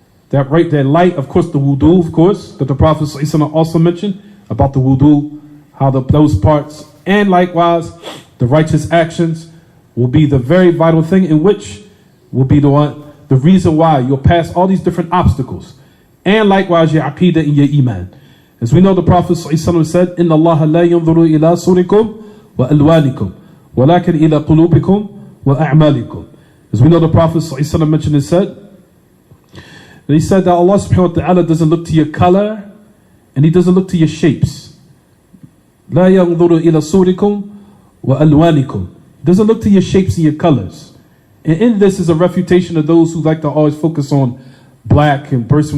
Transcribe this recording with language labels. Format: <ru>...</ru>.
<en>That light, of course, the wudu, of course, that the Prophet ﷺ also mentioned about the wudu, how those parts, and likewise, the righteous actions will be the very vital thing in which will be the reason why you'll pass all these different obstacles. And likewise, your aqeedah and your iman. As we know, the Prophet ﷺ said,</en> <ar>إِنَّ اللَّهَ لَا يَنظُرُ إِلَىٰ صُورِكُمْ وَأَلْوَانِكُمْ وَلَكِنْ إِلَىٰ قُلُوبِكُمْ وَأَعْمَالِكُمْ.</ar> <en>As we know, the Prophet ﷺ mentioned and said, that he said that Allah subhanahu wa ta'ala doesn't look to your color and He doesn't look to your shapes.</en> <ar>لَا يَنظُرُ إِلَىٰ صُورِكُمْ وَأَلْوَانِكُمْ.</ar> <en>He doesn't look to your shapes and your colors. And in this is a refutation of those who like to always focus on black and person.</en>